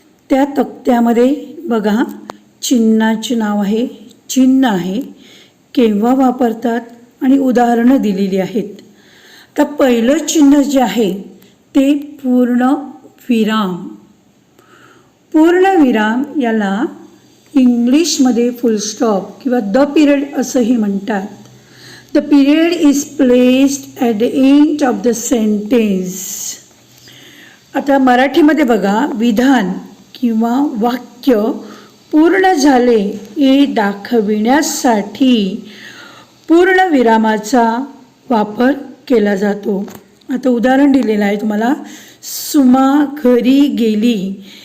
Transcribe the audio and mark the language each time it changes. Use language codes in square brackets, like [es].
[mr] त्या तक्त्यामध्ये बघा, चिन्हाचे नाव आहे, चिन्ह आहे, केव्हा वापरतात आणि उदाहरणं दिलेली आहेत. तर पहिलं चिन्ह जे आहे ते पूर्ण विराम. पूर्ण विराम याला इंग्लिशमध्ये फुलस्टॉप किंवा द पिरियड असंही म्हणतात. [en] The period is placed at the end of the sentence. [mr] आता मराठीमध्ये बघा, विधान किंवा वाक्य पूर्ण झाले हे दाखविण्यासाठी पूर्ण विरामाचा वापर केला जातो. आता उदाहरण दिलेलं आहे तुम्हाला. सुमा घरी गेली.